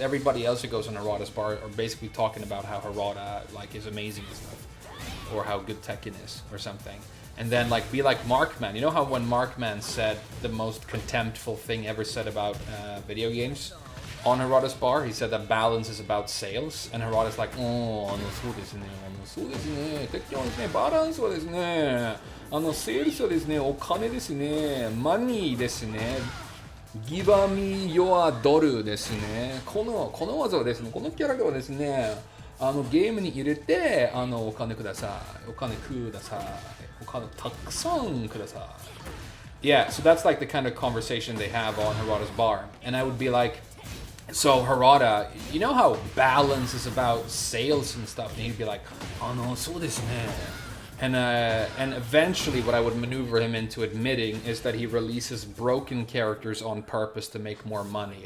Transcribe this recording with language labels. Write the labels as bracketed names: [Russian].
[English] Everybody else who goes on Harada's bar are basically talking about how Harada like is amazing and stuff, or how good Tekken is or something. And then like be like Markman. You know how when Markman said the most contemptful thing ever said about video games on Harada's bar? He said that balance is about sales, and Harada's like, oh, [Japanese] そうですね、そうですね、Tekkenはですね、バランスはですね、セールスはですね、お金ですね、マニーですね、Give me your doll ですね。この技はですね、このキャラクターはですね、ゲームに入れて、お金ください。お金ください。お金たくさんください。 [English] Yeah, so that's like the kind of conversation they have on Harada's bar. And I would be like, so Harada, you know how balance is about sales and stuff? And he'd be like, [Japanese] そうですね. [English] And eventually what I would maneuver him into admitting is that he releases broken characters on purpose to make more money.